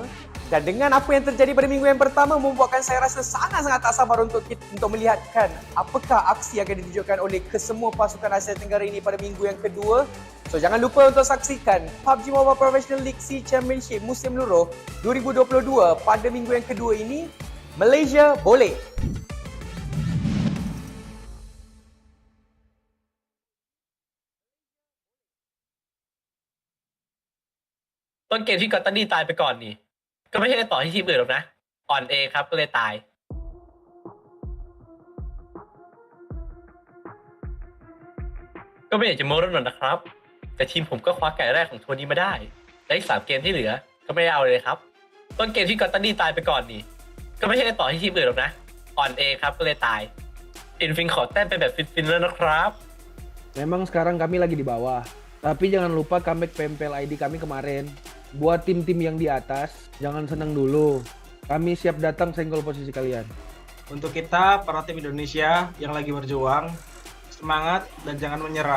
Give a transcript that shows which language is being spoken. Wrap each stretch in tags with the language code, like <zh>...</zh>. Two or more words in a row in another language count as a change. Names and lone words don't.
<ms>Dan dengan apa yang terjadi pada minggu yang pertama membuatkan saya rasa sangat-sangat tak sabar untuk melihatkan apakah aksi yang akan ditunjukkan oleh kesemua pasukan Asia Tenggara ini pada minggu yang kedua. So jangan lupa untuk saksikan PUBG Mobile Professional League SEA Championship musim luruh 2022 pada minggu yang kedua ini. Malaysia boleh!</ms> <th>ต้นเกมที่กอตตันดี้ตายไปก่อนนี่ก็ไม่ใช่ต่อที่ทีมอื่นหรอกนะอ่อนเองครับก็เลยตายก็ไม่อยากจะโม้เรื่องนั้นนะครับ แต่ ทีมผมก็คว้าไก่แรกของทัวร์นี้มาได้และอีก3 เกมที่เหลือก็ไม่ได้เอาเลยครับต้นเกมที่กอตตันดี้ตายไปก่อนนี่ก็ไม่ใช่ต่อที่ทีมอื่นหรอกนะอ่อนเองครับก็เลยตายฟินขอแต้มไปแบบฟินๆแล้วนะครับ</th> <id>Memang sekarang kami lagi di bawah, tapi jangan lupa comeback PMPL ID kami kemarin. Buat tim-tim yang di atas, jangan senang dulu. Kami siap datang senggol posisi kalian. Untuk kita, para tim Indonesia yang lagi berjuang, semangat dan jangan menyerah.</id>